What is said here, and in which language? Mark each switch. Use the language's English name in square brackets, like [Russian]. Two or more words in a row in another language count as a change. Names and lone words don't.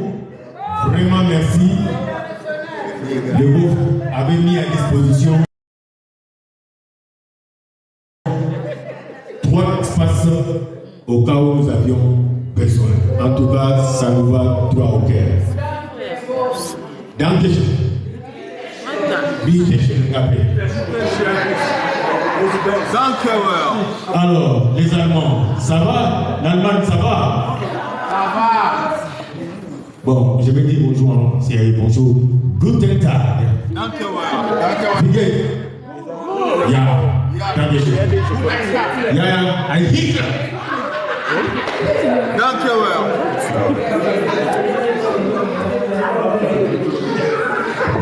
[French] Vraiment merci. Le beau avait mis à disposition 3 espaces au cas où nous avions besoin. En tout cas, ça nous va droit au cœur. [German] Danke schön. Bitte schön, Gabriel. [French] Alors, les Allemands, ça va? L'Allemagne, ça va? Ça va. Bon, je vais dire bonjour en série. Bonjour. [German] Guten Tag. Danke well. Ja, danke schön. Ja, ein Hitler. Danke well.